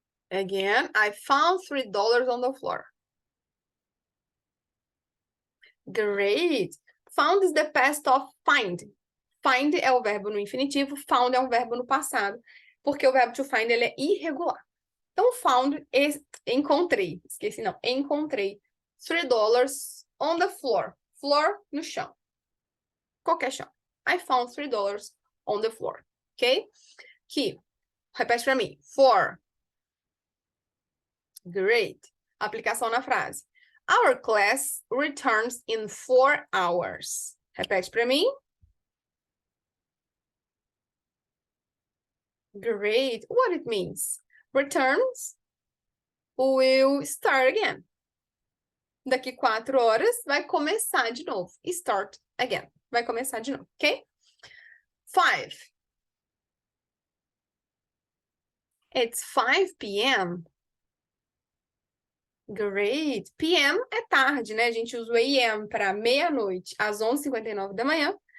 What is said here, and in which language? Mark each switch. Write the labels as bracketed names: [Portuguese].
[English] Again, I found $3 on the floor. Great. Found is the past of find. [Portuguese] Find é o verbo no infinitivo, found é um verbo no passado, porque o verbo to find ele é irregular. Então, found, encontrei. Esqueci, não. Encontrei $3 [English] on the floor. [Portuguese] Floor, no chão. Qualquer chão. [English] I found $3 on the floor. Ok? [Portuguese] Aqui. Repete para mim. [English] 4. Great. [Portuguese] Aplicação na frase. [English] Our class returns in 4 hours. [Portuguese] Repete para mim. [English] Great. What it means? Returns will start again. [Portuguese] Daqui 4 horas vai começar de novo. [English] Start again. [Portuguese] Vai começar de novo, ok? 5. [English] It's 5 p.m. Great. [Portuguese] PM é tarde, né? A gente usa o AM para meia-noite às 11h59 da manhã.